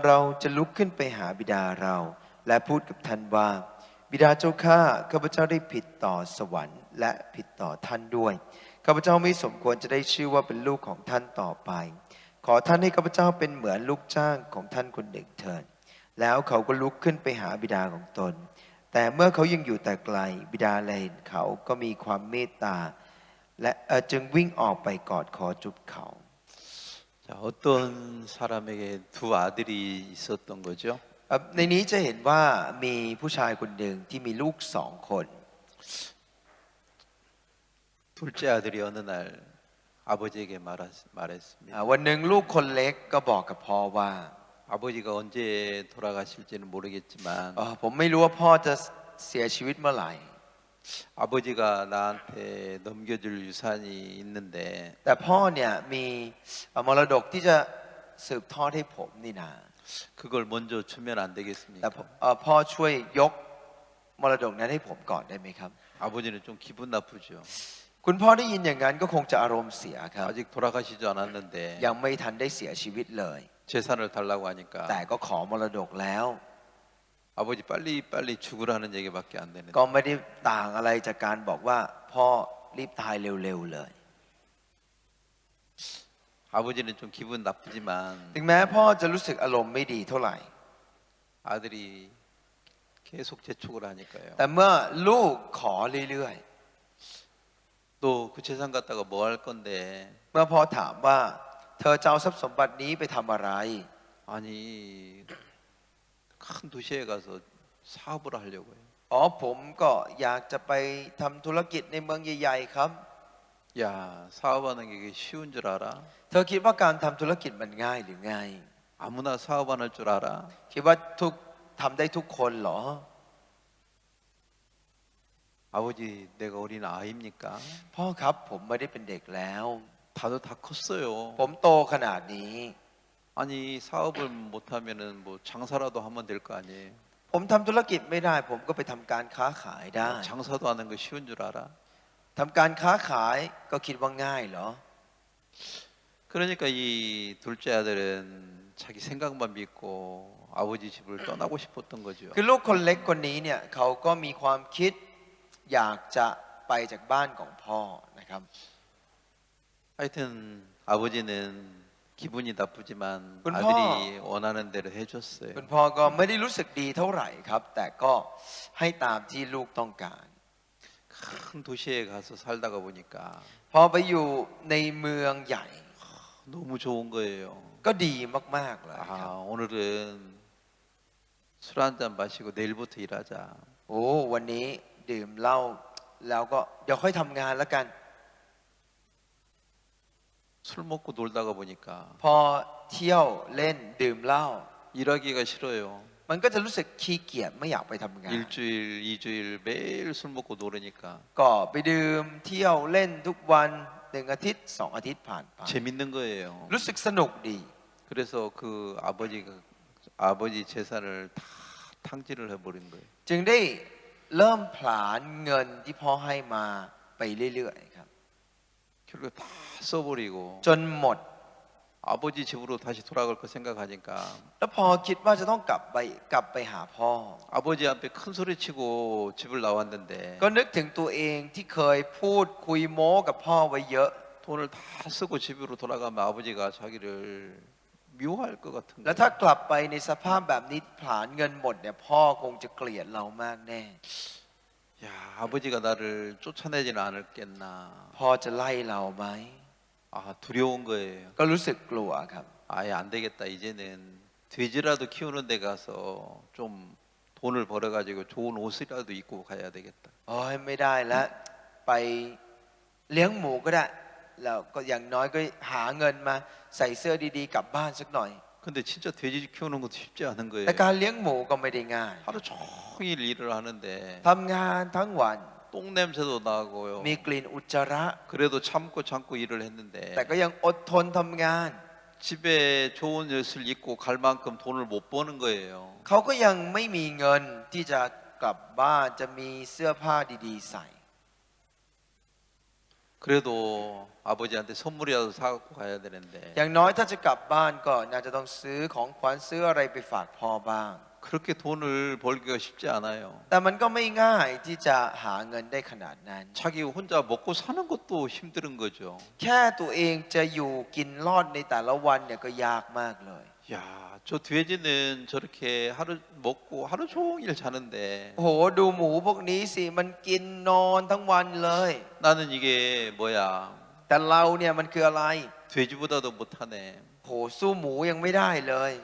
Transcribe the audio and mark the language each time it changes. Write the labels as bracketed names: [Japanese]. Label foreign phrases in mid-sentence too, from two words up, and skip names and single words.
[Thai] เราจะลุกขึ้นไปหาบิดาเราและพูดกับท่านว่าบิดาเจ้าข้าข้าพเจ้าได้ผิดต่อสวรรค์และผิดต่อท่านด้วยข้าพเจ้าไม่สมควรจะได้ชื่อว่าเป็นลูกของท่านต่อไปขอท่านให้ข้าพเจ้าเป็นเหมือนลูกจ้างของท่านคนหนึ่งเถิดแล้วเขาก็ลุกขึ้นไปหาบิดาของตนแต่เมื่อเขายังอยู่แต่ไกลบิดาแลเห็นเขาก็มีความเมตตาและจึงวิ่งออกไปกอดคอจุบเขา [Korean] 자, 어떤 사람에게 두 아들이 있었던 거죠? [Thai] ในนี้จะเห็นว่ามีผู้ชายคนหนึ่งที่มีลูก2 คน [Korean] 둘째 아들이 어느 날 아버지에게 말했습니다. [Thai] วันหนึ่งลูกคนเล็กก็บอกกับพ่อว่า [Korean] 아버지가 언제 돌아가실지는 모르겠지만 [Thai] ผมไม่รู้ว่าพ่อจะเสียชีวิตเมื่อไหร่ [Korean] 아버지가 나한테 넘겨줄 유산이 있는데 [Thai] แต่พ่อเนี่ยมีมรดกที่จะสืบทอดให้ผมนี่นะ [Korean] 그걸 먼저 주면 안 [Thai] แต่ [Korean] 되겠습니까? [Thai] พ่อช่วยยกมรดกนั้นให้ผมก่อนได้ไหมครับ [Korean] 아버지는 좀 기분 나쁘죠. [Thai] คุณพ่อได้ยินอย่างนั้นก็คงจะอารมณ์เสียครับ [Korean] 아직 돌아가시지 않았는데 [Thai] ยังไม่ทันได้เสียชีวิตเลย [Korean] 재산을 달라고 하니까 [Thai] แต่ก็ขอมรดกแล้ว [Korean] 아버지 빨리 죽으라는 얘기밖에 안 되는데 [Thai] ก็ไม่ได้ต่างอะไรจากการบอกว่าพ่อรีบตายเร็วๆเลย [Korean] 아버지는 좀 기분 나쁘지만 [Thai] ถึงแม้พ่อจะรู้สึกอารมณ์ไม่ดีเท่าไหร่ [Korean] 아들이 계속 재촉을 하니까요. [Thai] แต่เมื่อลูกขอเรื่อย [Korean] 또 그 재산 갖다가 뭐 할 건데 [Thai] ๆเมื่อพ่อถามว่าเธอจะเอาทรัพย์สมบัตินี้ไปทำอะไร [Korean] 아니 큰 도시에 가서 사업을 하려고 해요. [Thai] ผมก็อยากจะไปทำธุรกิจในเมืองใหญ่ๆครับ [Korean] 야 사업하는 게 이게 쉬운 줄 알아? [Thai] เธอคิดว่าการทำธุรกิจมันง่ายหรือไง [Korean] 아무나 사업 안 할 줄 알아? [Thai] คิดว่าทำได้ทุกคนเหรอ [Korean] 아버지 내가 어린 아이입니까? [Thai] พ่อครับผมไม่ได้เป็นเด็กแล้ว [Korean] 다들 다 컸어요. [Thai] ผมโตขนาดนี้ [Korean] 아니 사업을 못하면은 뭐 장사라도 하면 될 거 아니에요. [Thai] ผมทำธุรกิจไม่ได้ผมก็ไปทำการค้าขายได้ [Korean] 장사도 하는 거 쉬운 줄 알아? [Thai] ทำการค้าขายก็คิดว่าง่ายเหรอ [Korean] 그러니까 이 둘째 아들은 자기 생각만 믿고 아버지 집을 떠나고 싶었던 거죠. [Thai] คือลูกคนเล็กคนนี้เนี่ยเขาก็มีความคิดอยากจะไปจากบ้านของพ่อนะครับ [Korean] 하여튼 아버지는 기분이 나쁘지만 군 아들이 [Thai] พ่อ [Korean] 원하는 대로 해줬어요. [Thai] คุณพ่อก็ไม่ได้รู้สึกดีเท่าไหร่ครับ แต่ก็ให้ตามที่ลูกต้องการ [Korean] 큰 도시에 가서 살다가 보니까 [Thai] พอไปอยู่ในเมืองใหญ่ [Korean] 너무 좋은 거예요. [Thai] ก็ดีมากๆเลยครับ [Korean] 아 오늘은 술 한 잔 마시고 내일부터 일하자. [Thai] วันนี้ดื่มเหล้าแล้วก็เดี๋ยวค่อยทำงานแล้วกัน [Korean] 술 먹고 놀다가 보니까 [Thai] พอเที่ยวเล่นดื่มเหล้า [Korean] 일하기가 싫어요. [Thai] มันก็จะรู้สึกขี้เกียจไม่อยากไปทำงาน [Korean] 일주일, 2주일 매일 술 먹고 노르니까 [Thai] ก็ไปดื่มเที่ยวเล่นทุกวัน1 อาทิตย์ 2 อาทิตย์ผ่านไป [Korean] 재밌는 거예요. [Thai] รู้สึกสนุกดี [Korean] 그래서 그 아버지 재산을 다 탕진을 해버린 거예요. [Thai] จึงได้เริ่มผลาญเงินที่พ่อให้มาไปเรื่อยๆครับ [Korean] 결국 다 써버리고 [Thai] จนหมด [Korean] 아버지 집으로 다시 돌아갈 거 생각하니까 [Thai] แล้วพอคิดว่าจะต้องกลับไปหาพ่อ [Korean] 아버지 앞에 큰 소리치고 집을 나왔는데 [Thai] ก็นึกถึงตัวเองที่เคยพูดคุยโม้กับพ่อไว้เยอะ [Korean] 돈을 다 쓰고 집으로 돌아가면 아버지가 자기를 미워할 것 같은 [Thai] แล้ว [Korean] 거예요. [Thai] ถ้ากลับไปในสภาพแบบนี้ผลาญเงินหมดเนี่ยพ่อคงจะเกลียดเรามากแน่ [Korean] 야, 아버지가 나를 쫓아내지는 않을겠나. [Thai] พ่อจะไล่เราไหม [Korean] 아, 두려운 거예요. [Thai] ก็รู้สึกกลัวครับ [Korean] 아예 안 되겠다. 이제는 돼지라도 키우는 데 가서 좀 돈을 벌어가지고 좋은 옷이라도 입고 가야 되겠다. [Thai] โอ้ยไม่ได้แล้วไปเลี้ยงหมูก็ได้แล้วก็อย่างน้อยก็หาเงินมาใส่เสื้อดีๆกลับบ้านสักหน่อย [Korean] 근데 진짜 돼지 키우는 것도 쉽지 않은 [Thai] แต่ [Korean] 거예요. [Thai] การเลี้ยงหมูก็ไม่ได้ง่าย [Korean] 하루 종일 일을 하는데 [Thai] ทำงานทั้งวัน [Korean] 똥 냄새도 나고요. [Thai] มีกลิ่นอุจจาระ [Korean] 그래도 참고 일을 했는데 [Thai] แต่ก็ยังอดทนทำงาน [Korean] 집에 좋은 옷을 입고 갈 만큼 돈을 못 버는 거예요. [Thai] เขาก็ยังไม่มีเงินที่จะกลับบ้านจะมีเสื้อผ้าดีๆใส่ [Korean] 그래도 아버지한테 선물이라도 사갖고 가야 되는데 [Thai] อย่างน้อยถ้าจะกลับบ้านก็น่าจะต้องซื้อของขวัญซื้ออะไรไปฝากพ่อบ้าง [Korean] 그렇게 돈을 벌기가 쉽지 않아요. [Thai] แต่มันก็ไม่ง่ายที่จะหาเงินได้ขนาดนั้น [Korean] 자기 혼자 먹고 사는 것도 힘든 거죠. [Thai] แค่ตัวเองจะอยู่กินรอดในแต่ละวันเนี่ยก็ยากมากเลย [Korean] 야, 저 돼지는 저렇게 하루 먹고 하루 종일 자는데 [Thai] โอ้โหดูหมูพวกนี้สิมันกินนอนทั้งวันเลย [Korean] 나는 이게 뭐야? [Thai] แต่เราเนี่ยมันคืออะไร [Korean] 돼지보다도 못하네. [Thai] โหสู้หมูยังไม่ได้เลย